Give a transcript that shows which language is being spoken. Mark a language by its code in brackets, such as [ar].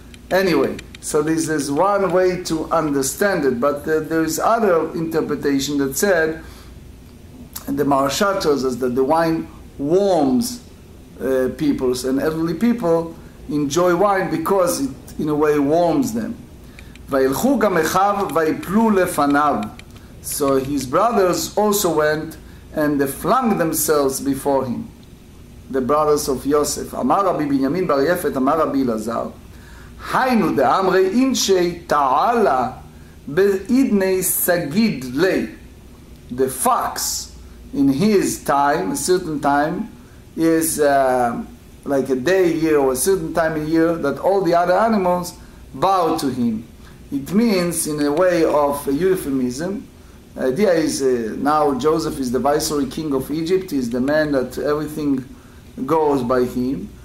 [en] Anyway, so this is one way to understand it, but there is other interpretation that said, and the Maharsha tells us that the wine warms people, and elderly people enjoy wine because it, in a way, warms them. [he] וילכו גם אחיו ויפלו לפניו. [en] So his brothers also went and they flung themselves before him. The brothers of Yosef. [he] אמר רבי בנימין בר יפת, אמר רבי אלעזר, היינו דאמרי אינשי תעלה בעדני סגיד לי. [en] The fox, in his time, a certain time, is like a day a year or a certain time a year that all the other animals bow to him. It means, in a way of euphemism, the idea is now Joseph is the viceroy king of Egypt, he is the man that everything goes by him.